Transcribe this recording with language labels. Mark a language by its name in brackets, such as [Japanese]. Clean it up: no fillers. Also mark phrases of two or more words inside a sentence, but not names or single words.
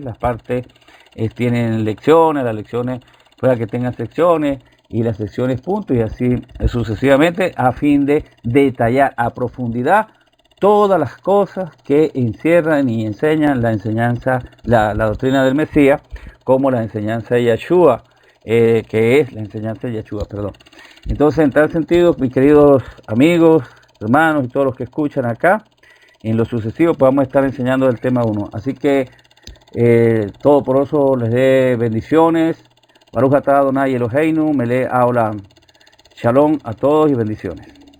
[Spanish] Las partes tienen lecciones, las lecciones puede que tengan secciones y las secciones puntos y así sucesivamente, a fin de detallar a profundidad todas las cosas que encierran y enseñan la enseñanza, la doctrina del Mesías, como la enseñanza de Yeshua, que es la enseñanza de Yeshua, perdón. Entonces, en tal sentido, mis queridos amigos, hermanos y todos los que escuchan acá, en lo sucesivo podamos estar enseñando el tema 1. Así que todo por eso les dé bendiciones. [Hebrew] ברוך אתה אדוני אלוהינו מלך העולם. [Spanish] Shalom a todos y bendiciones.